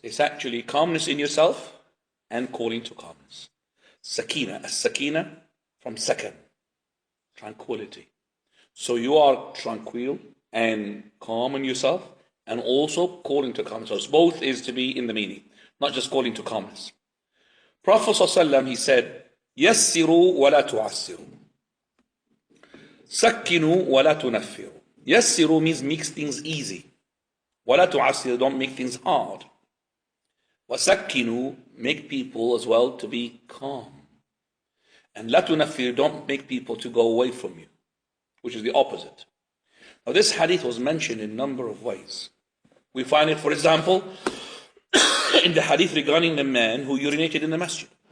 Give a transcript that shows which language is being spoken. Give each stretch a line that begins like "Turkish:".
English: It's actually calmness in yourself and calling to calmness. Sakina, as-sakina from sakan, tranquility. So you are tranquil and calm in yourself and also calling to calmness. So both is to be in the meaning, not just calling to calmness. Prophet ﷺ, he said,
Arabic: يَسِّرُوا وَلَا تُعَسِّرُوا سَكِّنُوا وَلَا تُنَفِّرُوا.
English: يَسِّرُوا means make things easy.
Arabic: وَلَا تُعَسِّرُوا,
English: don't make things hard. وَسَكِّنُوا, make people as well to be calm. And
Arabic: لَا تُنَفِّرُوا,
English: don't make people to go away from you, which is the opposite. Now this hadith was mentioned in a number of ways. We find it, for example, in the hadith regarding the man who urinated in the masjid.